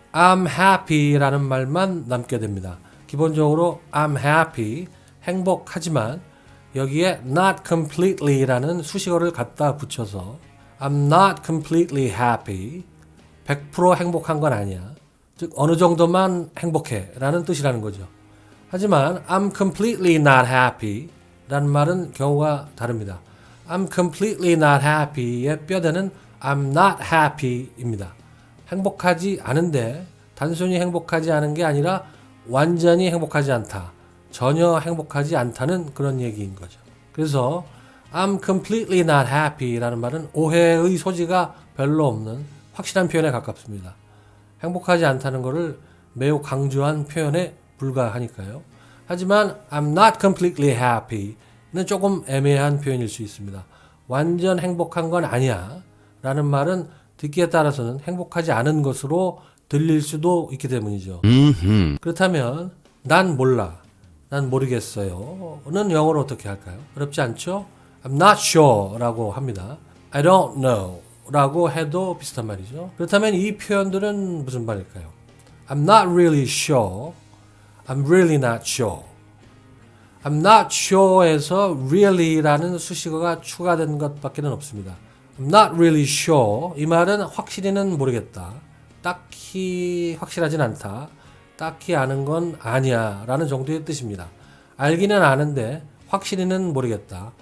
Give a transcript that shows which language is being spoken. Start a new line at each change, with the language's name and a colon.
English: I'm happy
Korean: 라는 말만 남게 됩니다. 기본적으로 I'm happy, 행복하지만 여기에 not completely 라는 수식어를 갖다 붙여서
English: I'm not completely happy,
Korean: 100% 행복한 건 아니야. 즉 어느 정도만 행복해 라는 뜻이라는 거죠. 하지만
English: I'm completely not happy
Korean: 라는 말은 경우가 다릅니다.
English: I'm completely not happy의
Korean: 뼈대는
English: I'm not happy 입니다.
Korean: 행복하지 않은데 단순히 행복하지 않은 게 아니라 완전히 행복하지 않다. 전혀 행복하지 않다는 그런 얘기인 거죠. 그래서
English: I'm completely not happy
Korean: 라는 말은 오해의 소지가 별로 없는 확실한 표현에 가깝습니다. 행복하지 않다는 것을 매우 강조한 표현에 불과하니까요. 하지만
English: I'm not completely happy
Korean: 는 조금 애매한 표현일 수 있습니다. 완전 행복한 건 아니야 라는 말은 듣기에 따라서는 행복하지 않은 것으로 들릴 수도 있기 때문이죠. 그렇다면 난 몰라, 난 모르겠어요.는 영어로 어떻게 할까요? 어렵지 않죠?
English: I'm not sure
Korean: 라고 합니다.
English: I don't know
Korean: 라고 해도 비슷한 말이죠. 그렇다면 이 표현들은 무슨 말일까요?
English: I'm not really sure, I'm really not sure. I'm not sure
Korean: 에서 really라는 수식어가 추가된 것밖에 없습니다.
English: I'm not really sure.
Korean: 이 말은 확실히는 모르겠다. 딱히 확실하진 않다. 딱히 아는 건 아니야. 라는 정도의 뜻입니다. 알기는 아는데 확실히는 모르겠다.